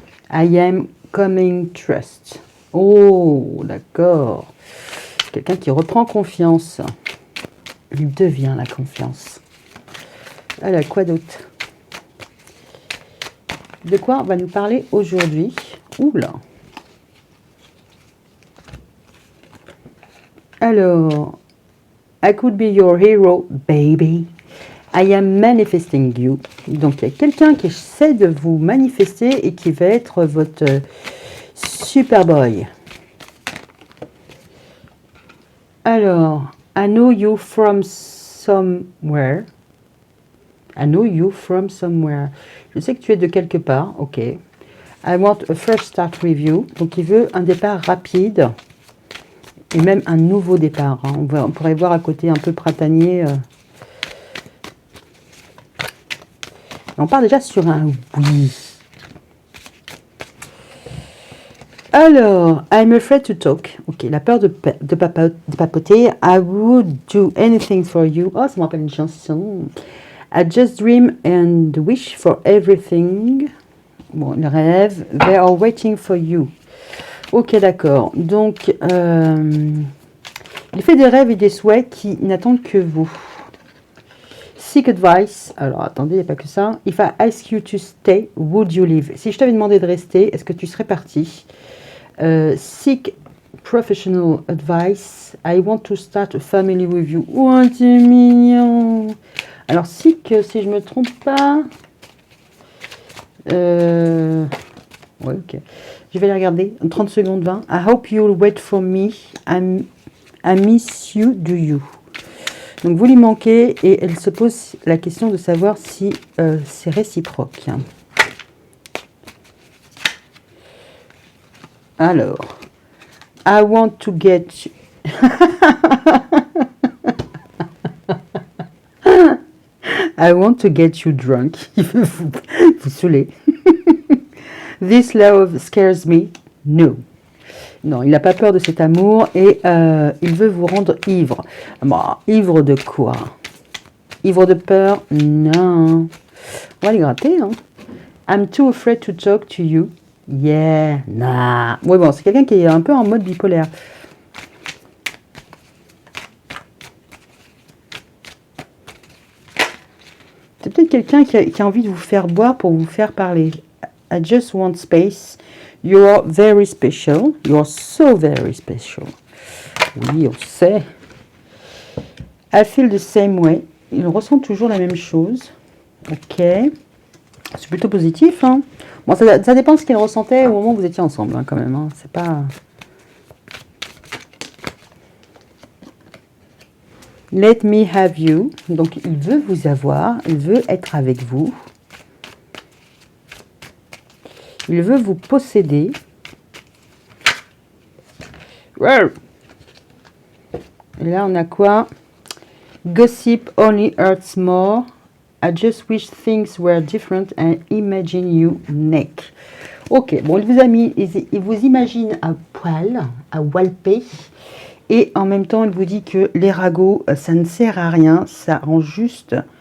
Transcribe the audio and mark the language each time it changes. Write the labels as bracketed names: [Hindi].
[English] I am coming trust. [French] Oh, d'accord. Quelqu'un qui reprend confiance. Il devient la confiance. Alors, quoi d'autre? De quoi on va nous parler aujourd'hui? Oula. [English] Alors, I could be your hero, baby. I am manifesting you. [French] Donc, il y a quelqu'un qui essaie de vous manifester et qui va être votre Superboy. [English] Alors, I know you from somewhere. I know you from somewhere. [French] Je sais que tu es de quelque part. Ok. [English] I want a fresh start with you. [French] Donc, il veut un départ rapide. Et même un nouveau départ. Hein. On pourrait voir à côté un peu printanier. On part déjà sur un oui. Alors, [English] I'm afraid to talk. [French] Ok, la peur de papoter. [English] I would do anything for you. [French] Oh, ça me rappelle une chanson. [English] I just dream and wish for everything. [French] Bon, le rêve. [English] They are waiting for you. [French] Ok, d'accord. Donc, il fait des rêves et des souhaits qui n'attendent que vous. [English] Seek advice. [French] Alors, attendez, il n'y a pas que ça. [English] If I ask you to stay, would you leave? [French] Si je t'avais demandé de rester, est-ce que tu serais parti? [English] Seek professional advice. I want to start a family with you. [French] Oh, c'est mignon. Alors, seek, si je ne me trompe pas... ouais, ok. Je vais les regarder. 30 secondes 20. [English] I hope you'll wait for me. I miss you, do you? [French] Donc, vous lui manquez et elle se pose la question de savoir si c'est réciproque. [English] Alors, I want to get you. I want to get you drunk. [French] Il veut vous saouler. [English] This love scares me. No. [French] Non, il n'a pas peur de cet amour et il veut vous rendre ivre. Bon, ivre de quoi? Ivre de peur? Non. On va les gratter. Hein. [English] I'm too afraid to talk to you. Yeah, nah. [French] Ouais, bon, c'est quelqu'un qui est un peu en mode bipolaire. C'est peut-être quelqu'un qui a envie de vous faire boire pour vous faire parler. [English] I just want space. You're very special. You're so very special. [French] Oui, on sait. [English] I feel the same way. [French] Il ressent toujours la même chose. Ok. C'est plutôt positif. Hein. Bon, ça dépend de ce qu'il ressentait au moment où vous étiez ensemble, hein, quand même. Hein. C'est pas... [English] Let me have you. [French] Donc, il veut vous avoir. Il veut être avec vous. Il veut vous posséder. Wow. Et là, on a quoi? [English] Gossip only hurts more. I just wish things were different and imagine you neck. [French] Ok, bon, il vous imagine à poil, à walper. Et en même temps, il vous dit que les ragots, ça ne sert à rien. Ça rend juste...